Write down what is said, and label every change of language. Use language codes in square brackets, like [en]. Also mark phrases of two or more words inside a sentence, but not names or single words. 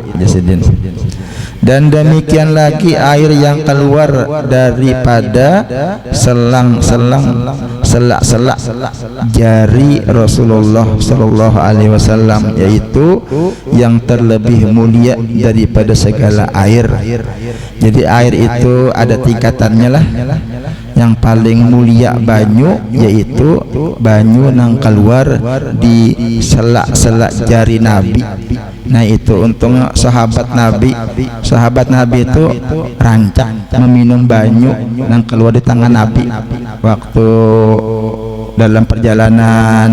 [ms] Dan demikian lagi air yang keluar daripada selang-selang selak-selak jari Rasulullah [ar] sallallahu alaihi wasallam, [ms] yaitu yang terlebih mulia daripada segala air. [id] Jadi air itu ada tingkatannya lah. [bjn] Yang paling mulia banyu, yaitu banyu nang keluar di selak-selak jari Nabi. Nah itu untung sahabat Nabi itu rancak meminum banyu nang keluar di tangan Nabi waktu dalam perjalanan.